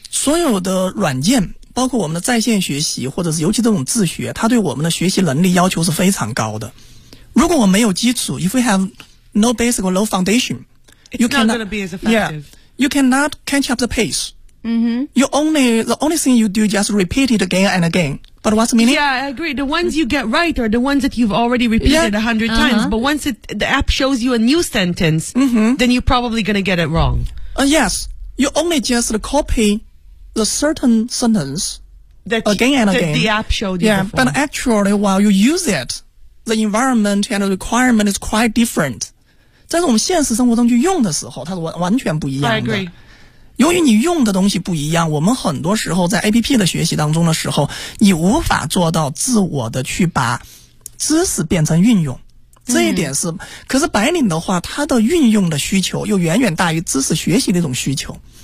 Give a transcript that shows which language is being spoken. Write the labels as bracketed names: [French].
[Chinese] 所有的软件包括我们的在线学习或者是尤其这种自学它对我们的学习能力要求是非常高的。如果我没有基础 [English] if we have no basic or low foundation it's you cannot, not going to be as effective yeah, you cannot catch up the pace、 mm-hmm. the only thing you do is just repeat it again and again but what's the meaning? Yeah I agree the ones you get right are the ones that you've already repeated 100 times、uh-huh. but once the app shows you a new sentence、 mm-hmm. then you're probably going to get it wrong、 yes you only just copy the certain sentence that again and again the app showed you yeah, but actually while you use itThe environment and the requirement is quite different. [Chinese] 在我们现实生活中去用的时候它是完全不一样的。 [English] I agree. [Chinese] 由于你用的东西不一样我们很多时候在 APP 的学习当中的时候你无法做到自我的去把知识变成运用。这一点是、mm-hmm. 可是白领的话它的运用的需求又远远大于知识学习的一种需求。